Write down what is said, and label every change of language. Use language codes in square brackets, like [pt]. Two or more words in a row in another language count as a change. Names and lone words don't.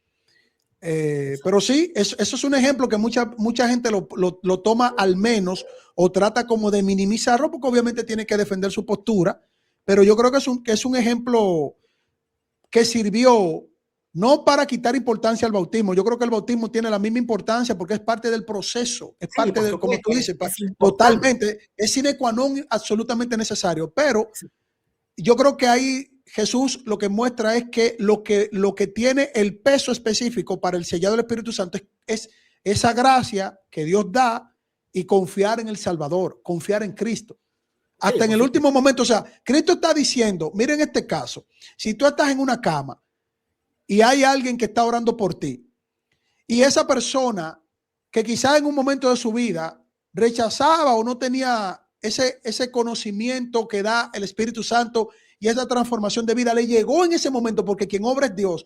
[es] Pero sí, eso es un ejemplo que mucha gente lo toma al menos o trata como de minimizarlo, porque obviamente tiene que defender su postura, pero yo creo que es un ejemplo que sirvió no para quitar importancia al bautismo. Yo creo que el bautismo tiene la misma importancia porque es parte del proceso, es parte de, como tú dices, totalmente, es [la] sine qua non, [es] absolutamente necesario, pero yo creo que ahí Jesús lo que muestra es que lo que tiene el peso específico para el sellado del Espíritu Santo es esa gracia que Dios da y confiar en el Salvador, confiar en Cristo. Hasta en el último momento, o sea, Cristo está diciendo, miren este caso, si tú estás en una cama y hay alguien que está orando por ti y esa persona que quizás en un momento de su vida rechazaba o no tenía ese conocimiento que da el Espíritu Santo y esa transformación de vida le llegó en ese momento porque quien obra es Dios.